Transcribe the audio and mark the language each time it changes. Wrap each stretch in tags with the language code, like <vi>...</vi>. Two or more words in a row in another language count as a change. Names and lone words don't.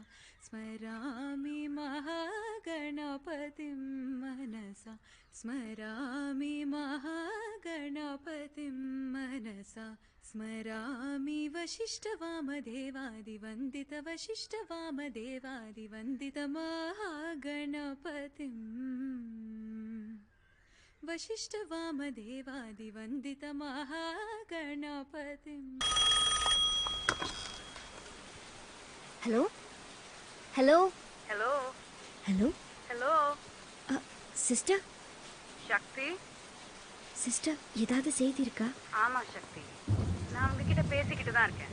<sa>स्मरामि महागणपतिं मनसा स्मरामि महागणपतिं मनसा स्मरामि वशिष्ठवामदेवादिवन्दितमहागणपतिं वशिष्ठवामदेवादिवन्दितमहागणपतिं.</sa> <ta>ஹலோ ஹலோ ஹலோ ஹலோ ஹலோ சிஸ்டர். சக்தி. சிஸ்டர் ஏதாவது செய்தி இருக்கா? ஆமா சக்தி, நான் உங்ககிட்ட பேசிக்கிட்டு தான் இருக்கேன்.</ta>